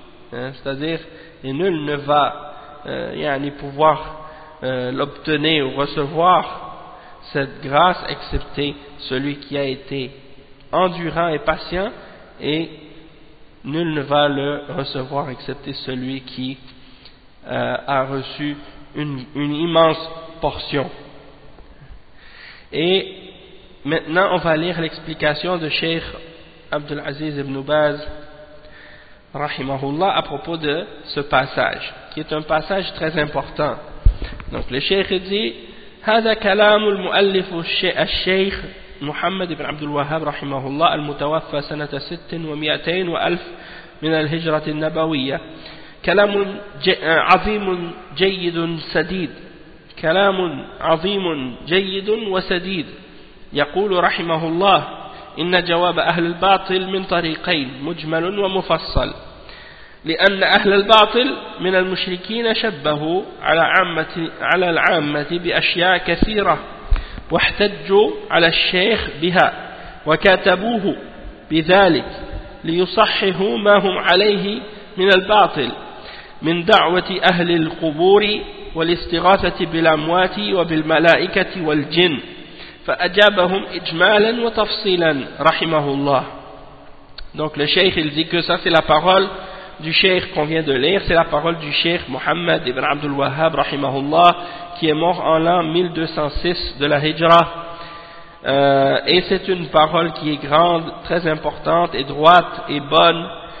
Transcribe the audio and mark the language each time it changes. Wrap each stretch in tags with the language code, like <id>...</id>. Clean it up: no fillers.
<fr>C'est-à-dire, et nul ne va pouvoir l'obtenir ou recevoir cette grâce, excepté celui qui a été endurant et patient, et nul ne va le recevoir, excepté celui qui a reçu une immense portion. Et maintenant, on va lire l'explication de Cheikh Abdul Aziz ibn Baz, rahimahullah, à propos de ce passage, qui est un passage très important. Donc, le Cheikh dit,</fr> <ar>هذا كلام المؤلف الشيخ محمد بن عبد الوهاب رحمه الله المتوفى سنة 620 من الهجرة النبوية كلام عظيم جيد سديد كلام عظيم جيد وسديد يقول رحمه الله إن جواب أهل الباطل من طريقين مجمل ومفصل لأن أهل الباطل من المشركين شبهوا على العامة بأشياء كثيرة واحتجوا على الشيخ بها وكتبوه بذلك ليصححوا ما هم عليه من الباطل من دعوة أهل القبور والاستغاثة بالأموات وبالملائكة والجن فأجابهم إجمالا وتفصيلا رحمه الله.</ar> <fr>Donc le cheikh il dit que ça c'est la parole du cheikh qu'on vient de lire, c'est la parole du cheikh Mohammed ibn Abdul Wahhab rahimahullah, qui est mort en l'an 1206 de la Hijra. Et c'est une parole qui est grande, très importante et droite et bonne.</fr>